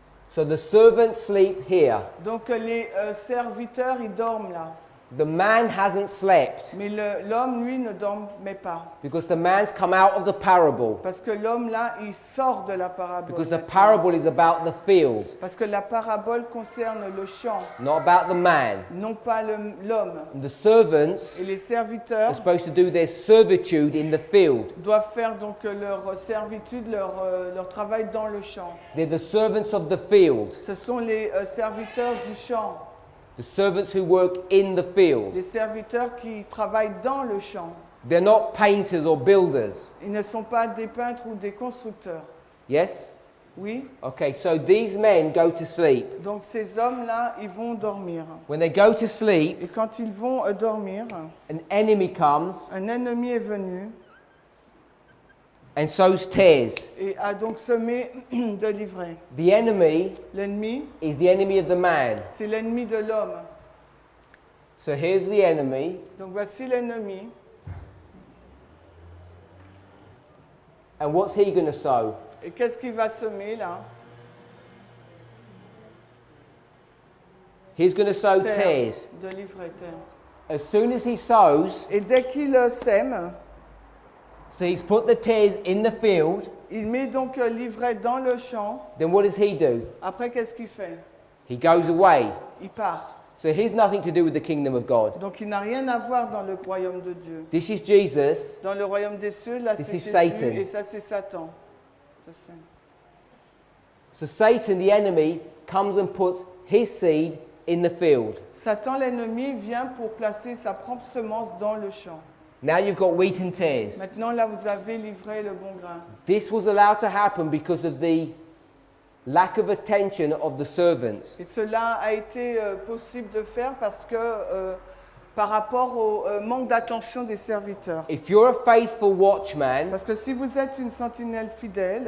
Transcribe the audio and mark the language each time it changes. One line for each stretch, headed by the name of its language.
English: So the servants sleep here.
French: Donc les serviteurs, ils dorment là.
English: The man hasn't slept
French: Mais l'homme, lui, ne dormait pas.
English: because the man's come out of the parable.
French: Parce que l'homme, là, il sort de la parabole.
English: Because the
French: maintenant.
English: parable is about the field,
French: Parce que la parabole concerne le champ,
English: not about the man.
French: non pas l'homme.
English: The servants
French: Et les serviteurs
English: are supposed to do their servitude in the field.
French: doivent faire donc leur servitude, leur travail dans le champ.
English: They're the servants of the field,
French: Ce sont les serviteurs du champ,
English: the servants who work in the field.
French: les serviteurs qui travaillent dans le champ.
English: They're not painters or builders.
French: Ils ne sont pas des peintres ou des constructeurs.
English: Yes?
French: Oui?
English: Okay, so these men go to sleep.
French: Donc ces hommes-là, ils vont dormir.
English: When they go to sleep,
French: Et quand ils vont dormir,
English: an enemy comes
French: un ennemi est venu
English: and sows tares.
French: et a donc semé de l'ivraie.
English: The enemy
French: L'ennemi,
English: is the enemy of the man.
French: c'est l'ennemi de l'homme.
English: So here's the enemy,
French: Donc voici l'ennemi.
English: and what's he going to sow?
French: Et qu'est-ce qu'il va semer là?
English: He's going to sow
French: Terre,
English: tares.
French: de l'ivraie, terre.
English: As soon as he sows,
French: Et dès qu'il sème,
English: so he's put the tares in the field,
French: il met donc l'ivraie dans le champ.
English: then what does he do?
French: Après, qu'est-ce qu'il fait?
English: He goes away.
French: Il part.
English: So here's nothing to do with the kingdom of God.
French: Donc il n'a rien à voir dans le royaume de Dieu.
English: This is Jesus,
French: Dans le royaume des cieux, là
English: This
French: c'est
English: is
French: Jésus
English: Satan.
French: et ça c'est Satan. Ça, c'est-
English: so Satan, the enemy, comes and puts his seed in the field.
French: Satan l'ennemi vient pour placer sa propre semence dans le champ.
English: Now you've got wheat and tares.
French: Maintenant là vous avez l'ivraie et le bon grain.
English: This was allowed to happen because of the lack of attention of the servants.
French: Et cela a été possible de faire parce que par rapport au manque d'attention des serviteurs.
English: If you're a faithful watchman,
French: Parce que si vous êtes une sentinelle fidèle,